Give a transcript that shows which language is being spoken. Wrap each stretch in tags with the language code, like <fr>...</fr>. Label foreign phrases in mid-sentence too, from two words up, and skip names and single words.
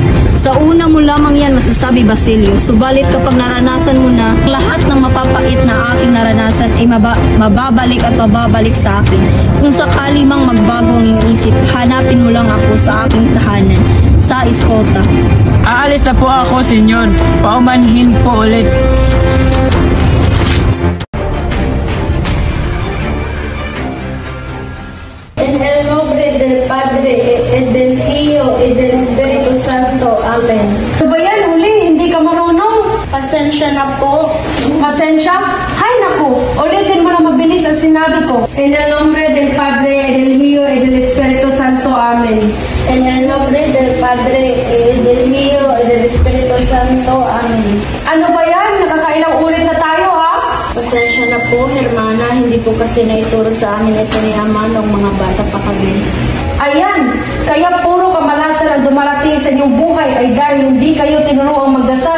<tl>Sa una mo lamang yan masasabi, Basilio. Subalit kapag naranasan mo na, lahat ng mapapait na aking naranasan ay mababalik at mababalik sa akin. Kung sakali mang magbago ang iyong isip, hanapin mo lang ako sa aking tahanan, sa Escota. Aalis na po ako, Senyor. Paumanhin po ulit.</tl> <es>En el nombre del Padre, y del Hijo, y del Espíritu Santo. Amen.</es> <tl>Ano ba yan, Uli? Hindi ka marunong? Pasensya na po. Pasensya? Hay naku, ulitin mo na mabilis ang sinabi ko.</tl> <es>En el nombre del Padre, y del Hijo, y del Espíritu Santo. Amen. En el nombre del Padre, del Hijo, y del Espíritu Santo. Amen.</es> <tl>Ano ba yan? Nakakailang ulit na tayo, ha? Pasensya na po, hermana. Hindi po kasi naituro sa amin ito ni Ama nung mga bata pa kami. Ayan, kaya puro kamalasan ang dumarating sa inyong buhay ay dahil hindi kayo tinuruang magdasal.</tl>